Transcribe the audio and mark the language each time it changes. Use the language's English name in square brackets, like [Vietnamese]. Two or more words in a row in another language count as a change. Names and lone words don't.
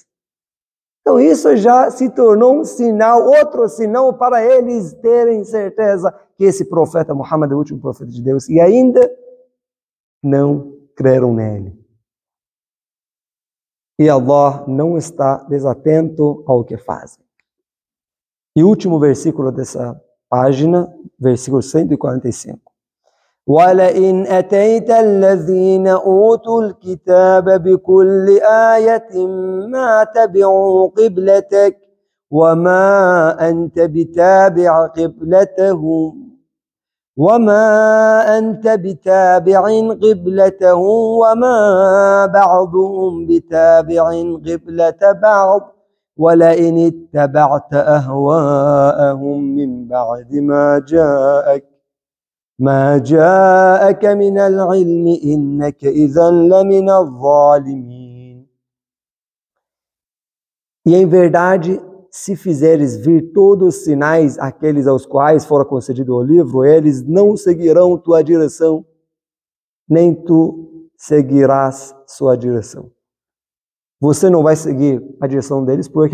[Portuguese] Então isso já se tornou um sinal, outro sinal para eles terem certeza que esse profeta Muhammad é o último profeta de Deus. E ainda não creram nele. E Allah não está desatento ao que fazem. E o último versículo dessa página, versículo 145. [Arabic] وَلَئِنْ أَتَيْتَ الَّذِينَ أُوتُوا الْكِتَابَ بِكُلِّ آيَةٍ مَا تَبِعُوا قِبْلَتَكَ وَمَا أَنْتَ بِتَابِعٍ قِبْلَتَهُمْ وما بعضهم بتابع قبلة بعض ولئن اتبعت أهواءهم من بعد ما جاءك من العلم إنك إذا لمن الظالمين. [Portuguese] E em verdade, se fizeres vir todos os sinais aqueles aos quais fora concedido o livro, eles não seguirão tua direção, nem tu seguirás sua direção. Você não vai seguir a direção deles, por quê?